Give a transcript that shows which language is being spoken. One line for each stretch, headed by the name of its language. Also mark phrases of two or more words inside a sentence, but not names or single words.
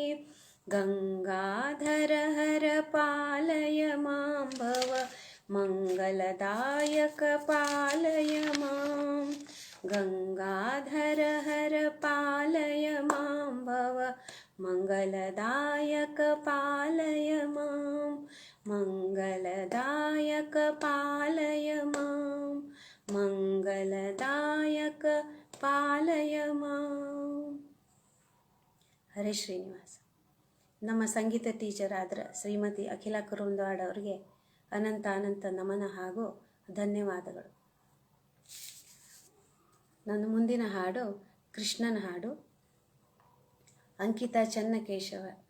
Sanskrit: गंगाधर हर पालय मां भव मंगलदायक पालय मां गंगाधर हर पालय मां भव मंगलदायक पालय मां मंगलदायक पालय मां मंगलदायक पालय मां ಹರೇ ಶ್ರೀನಿವಾಸ.
Kannada: ನಮ್ಮ ಸಂಗೀತ ಟೀಚರ್ ಆದ್ರ ಶ್ರೀಮತಿ ಅಖಿಲಾ ಕುರುಂದವಾಡ್ ಅವರಿಗೆ ಅನಂತ ಅನಂತ ನಮನ ಹಾಗೂ ಧನ್ಯವಾದಗಳು. ನನ್ನ ಮುಂದಿನ ಹಾಡು ಕೃಷ್ಣನ ಹಾಡು, ಅಂಕಿತಾ ಚನ್ನಕೇಶವ.